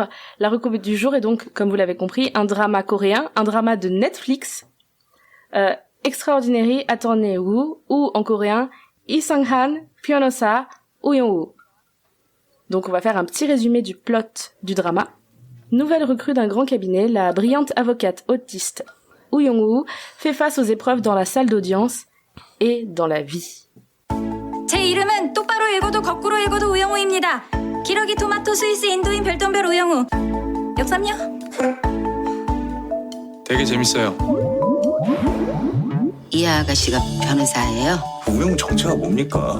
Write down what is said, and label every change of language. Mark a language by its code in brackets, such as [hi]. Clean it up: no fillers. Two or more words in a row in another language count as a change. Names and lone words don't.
[fr] La reco du jour est donc, comme vous l'avez compris, un drama coréen, un drama de Netflix, Extraordinary Attorney Woo, ou en coréen, Lee Sang-han, Pyonosa, Woo Young-woo. Donc on va faire un petit résumé du plot du drama. Nouvelle recrue d'un grand cabinet, la brillante avocate autiste Woo Young-woo fait face aux épreuves dans la salle d'audience et dans la vie. [ko] 제 이름은 똑바로 읽어도 거꾸로 읽어도 우영우입니다. 기러기 토마토 스위스 인도인 별똥별 우영우. 역삼요? 되게 재밌어요. 이 아가씨가 변호사예요? 우영우 정체가 뭡니까?